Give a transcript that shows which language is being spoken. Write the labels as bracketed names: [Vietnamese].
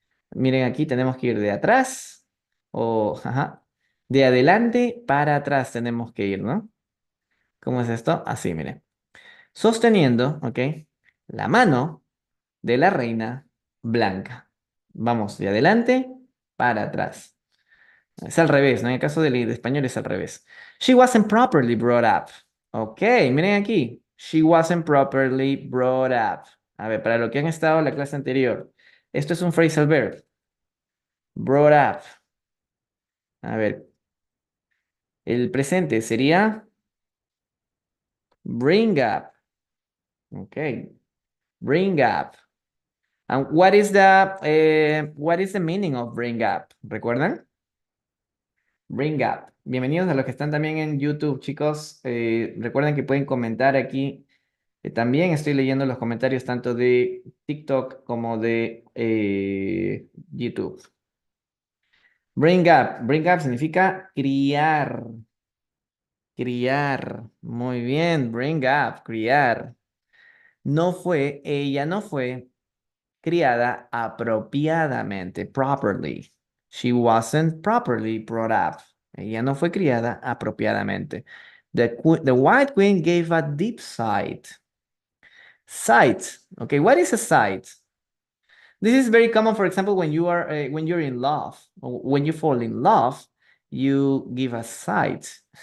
[Spanish] Miren, aquí tenemos que ir de atrás o, ajá, de adelante para atrás tenemos que ir, ¿no? ¿Cómo es esto? Así, miren. Sosteniendo, ¿ok? La mano de la reina blanca. Vamos de adelante para atrás. Es al revés, ¿no? En el caso del español es al revés. [English] She wasn't properly brought up. Ok, [Spanish] miren aquí. [English] She wasn't properly brought up. [Spanish] A ver, para lo que han estado en la clase anterior. Esto es un phrasal verb. Brought up. A ver, el presente sería bring up. [English] Ok, bring up. And what is the meaning of bring up? [Spanish] ¿Recuerdan? Bring up. Bienvenidos a los que están también en YouTube, chicos. Recuerden que pueden comentar aquí. También estoy leyendo los comentarios tanto de TikTok como de YouTube. Bring up. Bring up significa criar. Criar. Muy bien. Bring up. Criar. Ella no fue criada apropiadamente. [English] Properly. She wasn't properly brought up. [Spanish] Ella no fue criada apropiadamente. [English] The White Queen gave a deep sigh. Sight. Okay, what is a sight? This is very common, for example, when you're in love, or when you fall in love, you give a sight.